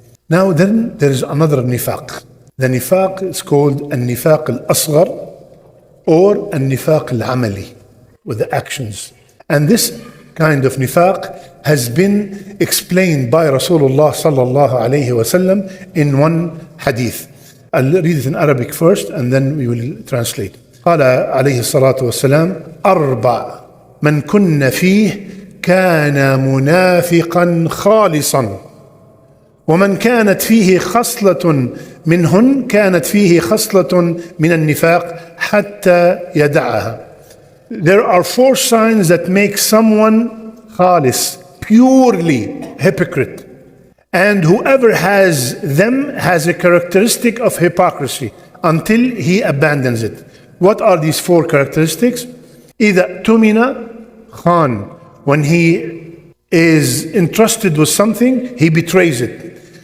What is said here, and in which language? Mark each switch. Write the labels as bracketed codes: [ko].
[en] Now then, there is another nifaq. The nifaq is called Al-Nifaq Al-Asghar or Al-Nifaq Al-Amali, with the actions. And this kind of nifaq has been explained by Rasulullah sallallahu alayhi wa sallam in one hadith. I'll read it in Arabic first and then we will translate. [ar] قال عليه الصلاة والسلام أربع من كن فيه كان منافقا خالصا ومن كانت فيه خصلة منهن كانت فيه خصلة من النفاق حتى يدعها. [en] There are 4 signs that make someone khalis, purely hypocrite. And whoever has them has a characteristic of hypocrisy until he abandons it. What are these 4 characteristics? [ar] إذا اؤتمن خان, [en] when he is entrusted with something, he betrays it.